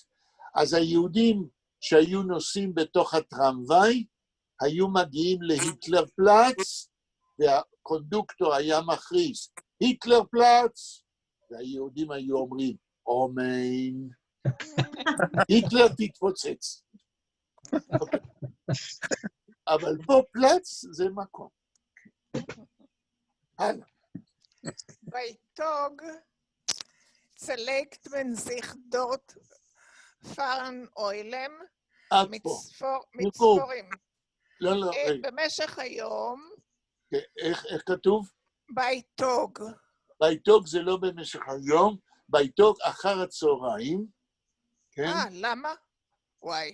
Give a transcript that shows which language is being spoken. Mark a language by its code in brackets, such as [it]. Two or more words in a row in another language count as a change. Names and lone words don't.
[he] אז היהודים שהיו נוסעים בתוך הטרמווי, היו מגיעים להיטלר פלץ, והקונדוקטור היה מכריז, היטלר פלץ, והיהודים היו אומרים, אומן, היטלר תתפוצץ. אבל פה פלץ זה מקום. הלאה. [yi] ביתוג צלקט מן זיך דורט פארן אוילם [he] עד פה. מצפורים. לא, במשך היום... איך כתוב? ביתוג. ביתוג זה לא במשך היום, ביתוג אחר הצהריים. כן? למה? וואי.